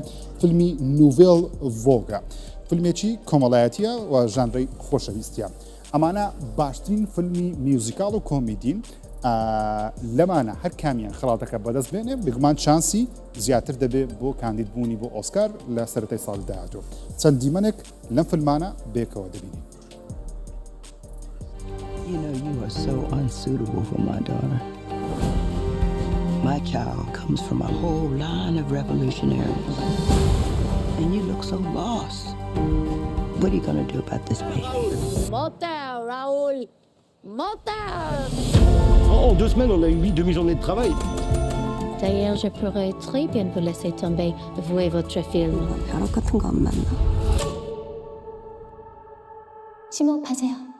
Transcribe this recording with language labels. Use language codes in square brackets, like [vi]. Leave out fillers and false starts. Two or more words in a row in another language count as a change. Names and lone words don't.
[ckb] فیلمی نوڤێل ڤۆگە فیلمێکی کۆمەڵایەتیە و ژانرەی خۆشەویستیە. ئەمانە باشترین فیلمی میوزیکال و کۆمیدین لەمانە هەر کامیان خەڵاتەکە بەدەست بێنێ بگومان چانسی زیاتر دەبێت بۆ کاندیدبوونی بۆ ئۆسکار لە سەرەتای ساڵی داهاتوو. چەند دیمەنێک لەم فیلمانە بێکەوە دەبینین. [en] You know you are so unsuitable for my daughter. My child comes from a whole line of revolutionaries. And you look so lost. What are you gonna do about this baby? [fr] Moteur, Raoul. Moteur. En 2 semaines, on a eu 8 demi-journées de travail. D'ailleurs, je pourrais très bien vous laisser tomber, vous et votre film. [ko] 벼락 같은 거 안 만나. 심호흡하세요.